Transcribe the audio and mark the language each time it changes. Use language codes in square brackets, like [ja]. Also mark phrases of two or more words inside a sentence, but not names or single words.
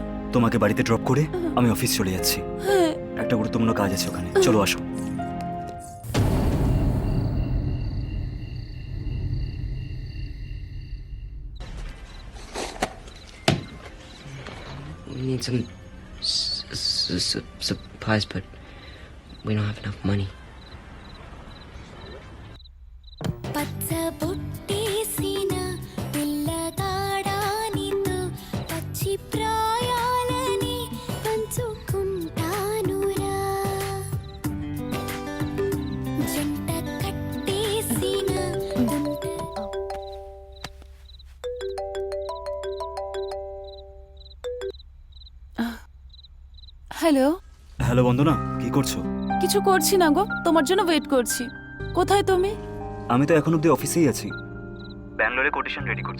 [bn] তোমাকে বাড়িতে ড্রপ করে আমি অফিস চলে যাচ্ছি। একটা গুরুত্বপূর্ণ কাজ আছে ওখানে, চলো আসো। [en] We need some supplies, but we don't have enough money. [te] పచ్చబొట్టేసిన పిల్లగాడానితో పచ్చి ప్రాయాలని పంచుకుంటానురా జంట కట్టేసిన [bn] হ্যালো, হ্যালো বন্দনা, কি করছো? কিছু করছি না গো, তোমার জন্য ওয়েট করছি। কোথায় তুমি? আমি তো এখন অব্দি অফিসেই আছি, ব্যাঙ্গালোরে কোটেশন রেডি করছি।